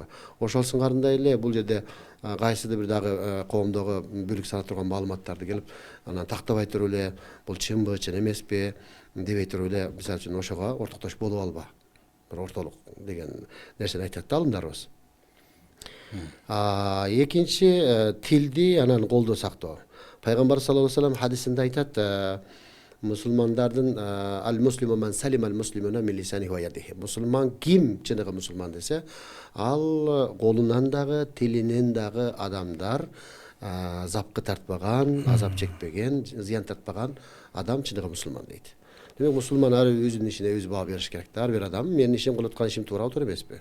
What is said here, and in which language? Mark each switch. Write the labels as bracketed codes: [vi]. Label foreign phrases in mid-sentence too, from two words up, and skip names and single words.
[ky] Ошол сыңарындай эле бул жерде кайсыдыр бир дагы коомдогу бүлүк сала турган маалыматтарды келип анан тактабай туруп эле бул чынбы, чын эмеспи дебей туруп эле, мисалы үчүн ошого ортоктош болуп алба. Бир ортолук деген нерсени айтат да алымдарыбыз. Экинчи тилди анан колдоо сактоо. [ar] Пайгамбар صلى الله عليه وسلم [ky] хадисинде айтат, мусулмандардын [ar] المسلم من سلم المسلمون من لسانه ويده. [ky] Мусулман ким чыныгы мусулман десе, ал колунан дагы, тилинен дагы адамдар запкы тартпаган, азап чекпеген, зыян тартпаган адам чыныгы мусулман дейт. Демек мусулман ар өзүнүн ишине өзү баа бериш керек да. Ар бир адам менин ишим кылып аткан ишим туурабы, туура эмеспи?